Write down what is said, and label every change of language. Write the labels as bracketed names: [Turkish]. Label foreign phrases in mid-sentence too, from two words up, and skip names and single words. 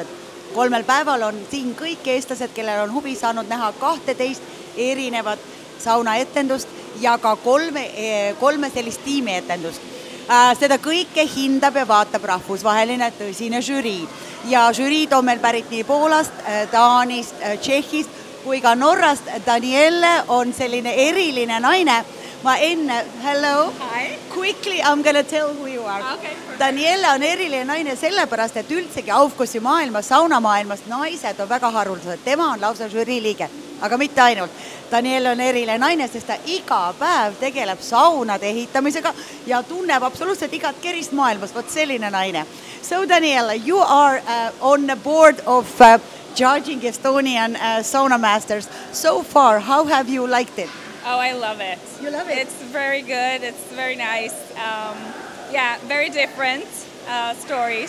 [Estonian] 3 päeval on siin kõik eestlased, kellel on huvi saanud näha 12 erinevat saunaetendust ja ka 3 sellist tiimietendust. Seda kõike hindab ja vaatab rahvusvaheline tõsine žürii. Ja žüriid on meil pärit nii Poolast, Taanist, Tšehhist kui ka Norrast. Danielle on selline eriline naine. Ma enne, [English] hello. Hi. Quickly, I'm going to tell who you are. Okay, perfect. [Estonian] Danielle on eriline naine sellepärast, et üldsegi Aufgussi maailmas, saunamaailmas naised on väga haruldased. Tema on lausa žürii liige, aga mitte ainult. Danielle on eriline naine, sest ta iga päev tegeleb saunade ehitamisega ja tunneb absoluutselt igat kerist maailmas. Vot selline naine. [English] So Danielle, you are on the board of judging Estonian Sauna Masters. So far, how have you liked it? Oh, I love it. You love it? It's very good. It's very nice. Yeah, very different stories.